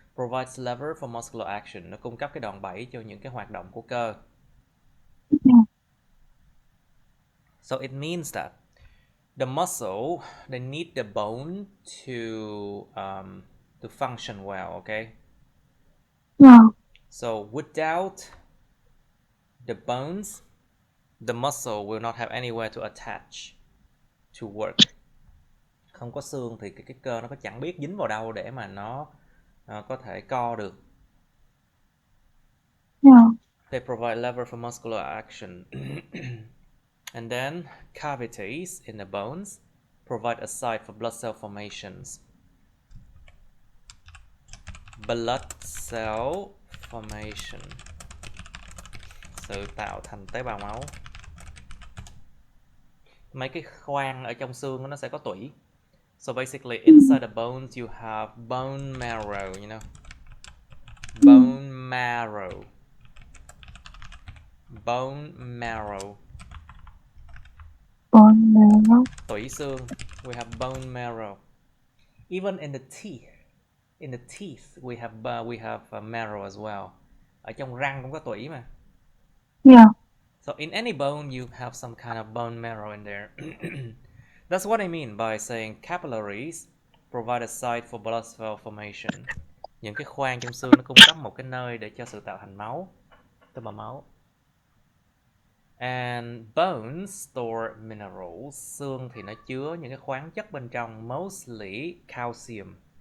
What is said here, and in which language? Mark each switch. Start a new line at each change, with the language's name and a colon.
English: Provides lever for muscular action.
Vietnamese: Nó cung cấp cái đòn bẩy cho những cái hoạt động của cơ.
English: So it means that the muscle, they need the bone to function well, okay? So without the bones, the muscle will not have anywhere to attach to work.
Vietnamese: Không có xương thì cái cơ nó có chẳng biết dính vào đâu để mà nó có thể co được.
English: They provide lever for muscular action. And then cavities in the bones provide a site for blood cell formations. Blood cell formation.
Vietnamese: Sự tạo thành tế bào máu. Mấy cái khoang ở trong xương nó sẽ có tủy.
English: So basically inside the bones you have bone marrow, you know. Bone marrow. Bone marrow. Bone marrow.
Vietnamese: Tủy xương.
English: We have bone marrow. Even in the teeth we have marrow as well.
Vietnamese: Ở trong răng cũng có tủy mà.
English: So in any bone you have some kind of bone marrow in there. That's what I mean by saying capillaries provide a site for blood cell formation.
Vietnamese: Những cái khoang trong xương nó cung cấp một cái nơi để cho sự tạo thành máu. tơ bào máu.
English: And bones store minerals.
Vietnamese: Xương thì nó chứa những cái khoáng chất bên trong,
English: mostly calcium.